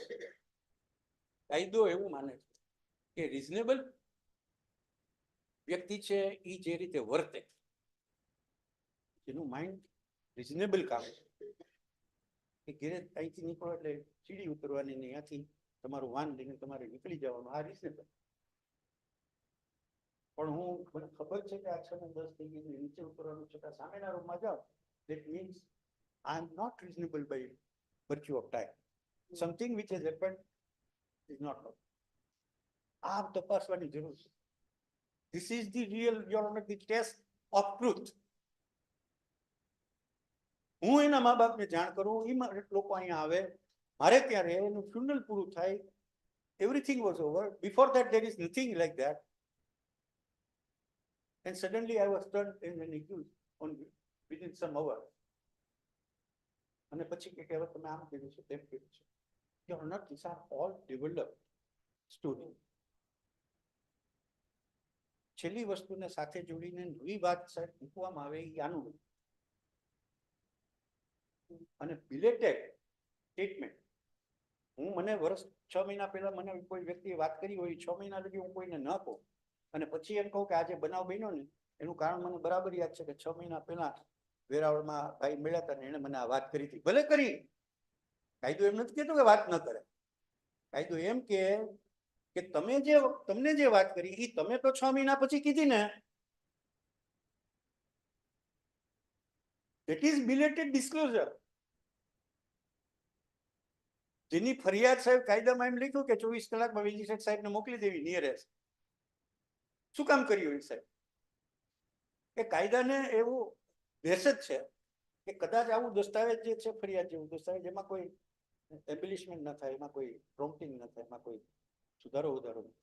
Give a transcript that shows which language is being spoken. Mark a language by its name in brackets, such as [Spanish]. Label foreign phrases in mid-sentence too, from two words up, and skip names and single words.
[Gujarati] કાયદો એવું માને છે કે રિઝનેબલ વ્યક્તિ છે એ જે રીતે વર્તે, એનું માઇન્ડ રિઝનેબલ કામ છે. કે ઘેરે અહીંથી નીકળો એટલે સીડી ઉતરવાની નહીં, ત્યાંથી તમારું વાન લઈને તમારે નીકળી જવાનું, આ રિઝનેબલ. પણ મને ખબર છે કે આ 6 ને 10 થઈ ગઈ, નીચે ઉતરવાનું છતાં સામેના રૂમમાં જાઓ, [English] that means I am not reasonable by virtue of time. Something which has happened is not right. [Gujarati] આ તપાસવાની જરૂર છે. [English] This is the real, your honor, the test of truth. [Gujarati] હું એના મા બાપને જાણ કરું, એ લોકો અહીંયા આવે, મારે ત્યાં રહે, એનું ફ્યુનરલ પૂરું થાય, [English] everything was over. Before that there is nothing like that. And suddenly I was turned in an accused on within some hours. [Gujarati] અને પછી કે હવે તમે આમ કર્યું છે, તેમ કર્યું છે. [English] Your honor, these are all developed stories. [Gujarati] છેલ્લી વસ્તુને સાથે જોડીને નવી વાત સાહેબ મૂકવામાં આવે એ આનું અને [English] belated statement. [Gujarati] હું મને વર્ષ 6 મહિના પહેલા મને કોઈ વ્યક્તિએ વાત કરી હોય, 6 મહિના લગી હું કોઈને ન કહું અને પછી એમ કહું કે આજે બનાવ બન્યો ને એનું કારણ મને બરાબર યાદ છે કે 6 મહિના પહેલા વેરાવળમાં ભાઈ મળ્યા હતા ને એને મને આ વાત કરી હતી. ભલે કરી, કાયદો એમ નથી કહેતો કે વાત ન કરે. કાયદો એમ કે તમને જે વાત કરી એ તમે તો 6 મહિના પછી કીધી ને, [English] that is belated disclosure. [Gujarati] જેની ફરિયાદ સાહેબ કાયદામાં એમ લખ્યું કે 24 કલાકમાં મેજિસ્ટ્રેટ સાહેબને મોકલી દેવી નિયરેસ્ટ. શું કામ કર્યું એ સાહેબ? કે કાયદાને એવું દહેશત છે કે કદાચ આવું દસ્તાવેજ જે છે ફરિયાદ જેવું દસ્તાવેજ એમાં કોઈ એબ્લિશમેન્ટ ન થાય, એમાં કોઈ પ્રોમ્પ્ટિંગ ન થાય, એમાં કોઈ સુધારો વધારો ન થાય.